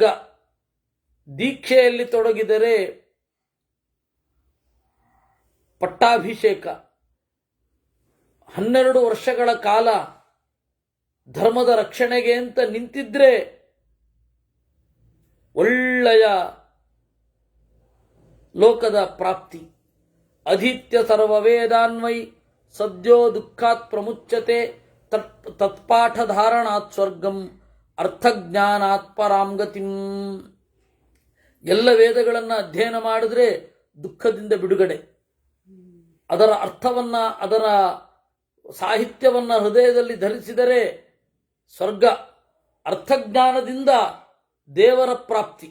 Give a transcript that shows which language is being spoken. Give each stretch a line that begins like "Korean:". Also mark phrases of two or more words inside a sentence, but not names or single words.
Kannada: ದೀಕ್ಷೆಯಲ್ಲಿ ತೊಡಗಿದರೆ ಪಟ್ಟಾಭಿಷೇಕ. 12 ವರ್ಷಗಳ ಕಾಲ ಧರ್ಮದ ರಕ್ಷಣೆಗೆ ಅಂತ ನಿಂತಿದ್ರೆ ಒಳ್ಳೆಯ ಲೋಕದ ಪ್ರಾಪ್ತಿ.
Sanskrit: ಅಧೀತ್ಯ ಸರ್ವವೇದಾನ್ವೈ ಸದ್ಯೋ ದುಃಖಾತ್ ಪ್ರಮುಚ್ಯತೆ ತತ್ಪಾಠ ಧಾರಣಾತ್ ಸ್ವರ್ಗಂ ಅರ್ಥಜ್ಞಾನಾತ್ ಪರಾಂ ಗತಿಂ.
Kannada: ಎಲ್ಲ ವೇದಗಳನ್ನು ಅಧ್ಯಯನ ಮಾಡಿದ್ರೆ ದುಃಖದಿಂದ ಬಿಡುಗಡೆ, ಅದರ ಅರ್ಥವನ್ನ, ಅದರ ಸಾಹಿತ್ಯವನ್ನ ಹೃದಯದಲ್ಲಿ ಧರಿಸಿದರೆ ಸ್ವರ್ಗ. ಅರ್ಥಜ್ಞಾನದಿಂದ ದೇವರ ಪ್ರಾಪ್ತಿ.